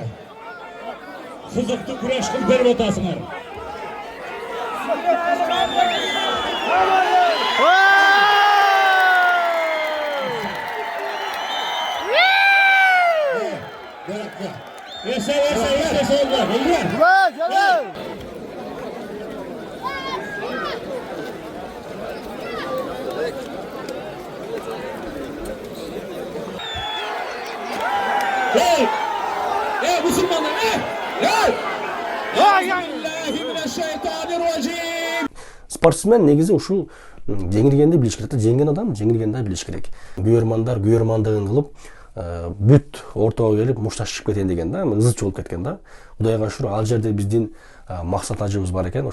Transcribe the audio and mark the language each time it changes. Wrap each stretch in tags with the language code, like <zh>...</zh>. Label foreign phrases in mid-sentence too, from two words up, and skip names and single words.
<ky>сызыктуу күрөш кылып берип атасыңар.</ky> <uz>Esa oldu.</uz> <tr>Ey Müslümanlar! Ey!</tr> <ar>Bismillahirrahmanirrahim.</ar> <ky>Спортсмен негизи ушул жеңилгенди билиш керек да, жеңген адам жеңилгенди билиш керек. Күйөрмандар күйөрмандыгын кылып, бүт ортого келип мушташып кетен деген да, ызычы болуп кеткен да. Кудайга шүкүр, ал жерде биздин максат ажыбыз бар экен.</ky>